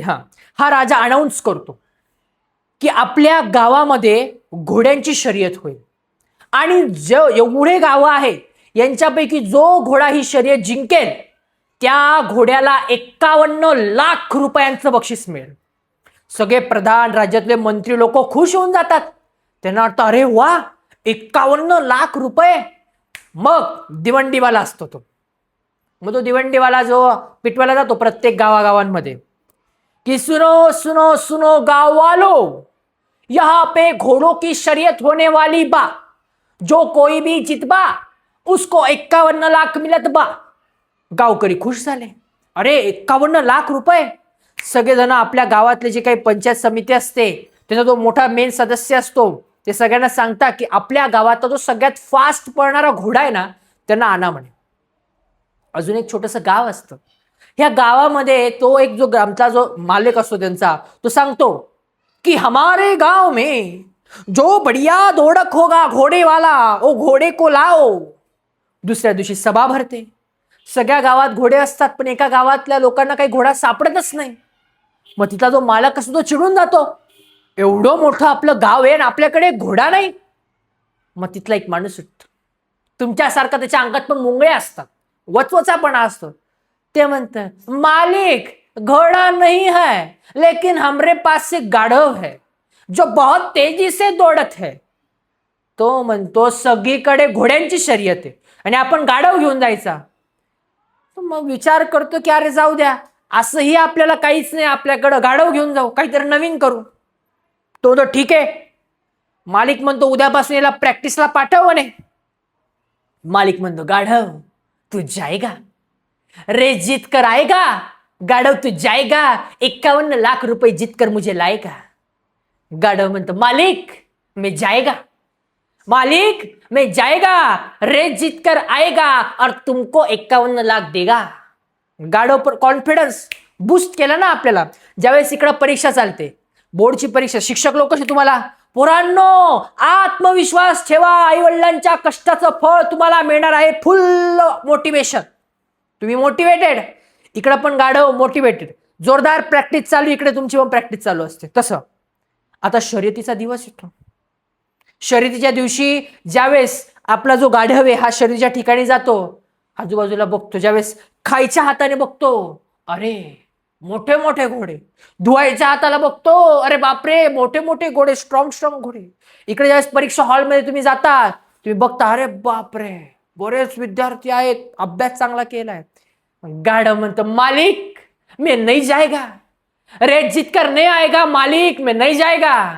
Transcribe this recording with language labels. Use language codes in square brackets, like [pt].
[mr] हा राजा अनाऊन्स करतो की आपल्या गावामध्ये घोड्यांची शर्यत होईल आणि एवढे गावं आहेत यांच्यापैकी जो घोडा ही शर्यत जिंकेल त्या घोड्याला 51 लाख रुपयांचं बक्षीस मिळेल. सगळे प्रधान, राज्यातले मंत्री लोक खुश होऊन जातात. त्यांना वाटतं अरे वा, 51 लाख रुपये. मग दिवंडीवाला असतो तो. मग तो दिवंडीवाला जो पिटवायला जातो प्रत्येक गावागावांमध्ये कि [hi] सुनो सुनो सुनो गाँव वालों, यहाँ पे घोड़ों की शर्यत होने वाली बा. जो कोई भी जितबा उसको 51 लाख मिलत बा. [mr] गावकरी खुश झाले. अरे 51 लाख रुपये. सगळेजण आपल्या गावातले जे काही पंचायत समिती असते त्याचा जो मोठा मेन सदस्य असतो ते सगळ्यांना सांगता की आपल्या गावातला जो सगळ्यात फास्ट पळणारा घोडा आहे ना त्यांना आणा म्हणे. अजून एक छोटंसं गाव असतं. ह्या गावामध्ये तो एक जो ग्रामचा जो मालक असतो त्यांचा तो सांगतो कि [hi] हमारे गांव में जो बढ़िया दौड़क होगा घोड़े वाला वो घोड़े को लाओ. [mr] दुसऱ्या दिवशी सभा भरते. सगळ्या गावात घोडे असतात पण एका गावातल्या लोकांना काही घोडा सापडतच नाही. मग तिथला जो मालक असतो तो चिडून जातो, एवढं मोठं आपलं गाव आहे आणि आपल्याकडे घोडा नाही. मग तिथला एक माणूस उठतो. तुमच्यासारखा त्याच्या अंगात पण मुंगळे असतात, वचवचापणा असतो. ते म्हणतं [hi] मालिक घोड़ा नहीं है लेकिन हमरे पास से गाढव है जो बहुत तेजी से दौड़त है. [mr] तो म्हणतो सगळीकडे घोड्यांची शर्यत आहे आणि आपण गाढव घेऊन जायचा. मग विचार करतो की अरे जाऊ द्या, असंही आपल्याला काहीच नाही, आपल्याकडं गाढव घेऊन जाऊ, काहीतरी नवीन करू. तो ठीक आहे. मालिक म्हणतो उद्यापासून याला प्रॅक्टिसला पाठव म्हणे. मालिक म्हणतो [hi] गाढव तू जाएगा, रेस जीत कर आएगा. गाढव तू जाएगा, 51 लाख रुपए जीत कर मुझे लाएगा. [mr] गाढव म्हणतो [hi] मालिक मैं जाएगा, मालिक मैं जाएगा, रेस जीत कर आएगा और तुमको 51 लाख देगा. [mr] गाढव पर कॉन्फिडन्स बूस्ट केला ना आपल्याला. ज्यावेळेस इकडं परीक्षा चालते, बोर्डची परीक्षा, शिक्षक लोक कसे तुम्हाला पोरांनो आत्मविश्वास ठेवा, आई वडिलांच्या कष्टाचं फळ तुम्हाला मिळणार आहे, फुल मोटिवेशन, तुम्ही मोटिवेटेड. इकडं पण गाढव मोटिवेटेड, जोरदार प्रॅक्टिस चालू, इकडे तुमची पण प्रॅक्टिस चालू असते. तसं आता शर्यतीचा दिवस येतो. शर्यतीच्या दिवशी ज्यावेळेस आपला जो गाढव आहे हा शर्यतीच्या ठिकाणी जातो, आजूबाजूला बघतो, ज्यावेळेस खायच्या हाताने बघतो अरे मोठे मोठे घोडे, धुवायच्या हाताला बघतो अरे बापरे मोठे मोठे घोडे, स्ट्रॉंग स्ट्रॉंग घोडे. इकडे ज्यावेळेस परीक्षा हॉलमध्ये तुम्ही जाता, तुम्ही बघता अरे बापरे बरेच विद्यार्थी आहेत, अभ्यास चांगला केलाय. गाढव म्हणतो [hi] मालिक मैं नहीं जाएगा, रेस जीत कर नहीं आएगा मालिक, मैं नहीं जाएगा.